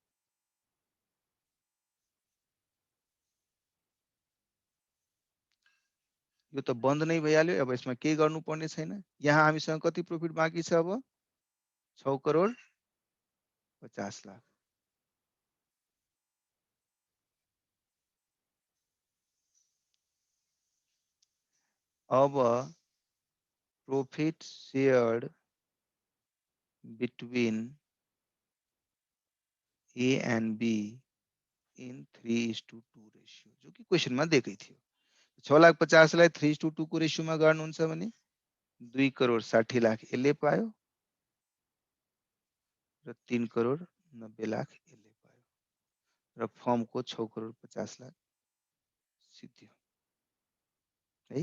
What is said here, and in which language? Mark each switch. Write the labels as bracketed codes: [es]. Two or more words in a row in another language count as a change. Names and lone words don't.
[ne] यो त बन्द नै भइहाल्यो, अब यसमा केही गर्नुपर्ने छैन। यहाँ हामीसँग कति प्रॉफिट बाँकी छ? अब 6 करोड 50 लाख। अब [en] profit shared between A and B in 3:2 ratio, [hi] जो कि क्वेश्चन में [ne] दिएकै थियो। 6,50,000 लाई 3:2 को रेशियो में गर्नुहुन्छ भने 2 करोड 60 लाख यसले पायो र 3 करोड 90 लाख यसले पायो र फर्म को 6 करोड 50 लाख सिद्धियो है।